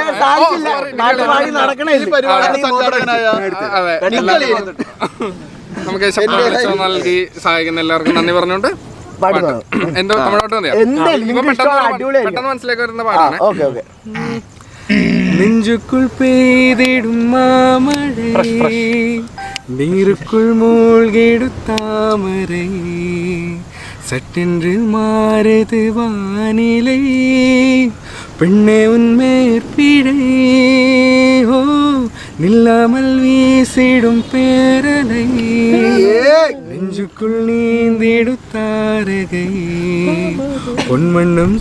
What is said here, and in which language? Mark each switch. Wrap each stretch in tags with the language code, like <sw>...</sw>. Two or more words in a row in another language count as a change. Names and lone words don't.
<ml>നമുക്ക് ശബ്ദം നൽകി സഹായിക്കുന്ന എല്ലാവർക്കും നന്ദി പറഞ്ഞുകൊണ്ട് എന്തോ തമിഴോട്ട് പെട്ടെന്ന് മനസ്സിലേക്ക് വരുന്ന പാട്ടാണ്.</ml> <ta>நெஞ்சுக்குள் பெய்திடும் மாமழை, நீருக்குள் മൂழ்கிடுத்தாமரை, சட்டென்று மாறுது வானிலை, பெண்ணே உன்மேற்பிழை, ஓ நில்லாமல் வீசிடும் பேரலை, நெஞ்சுக்குள் நீந்திடுத்தாரகை, பொன்மண்ணும்</ta>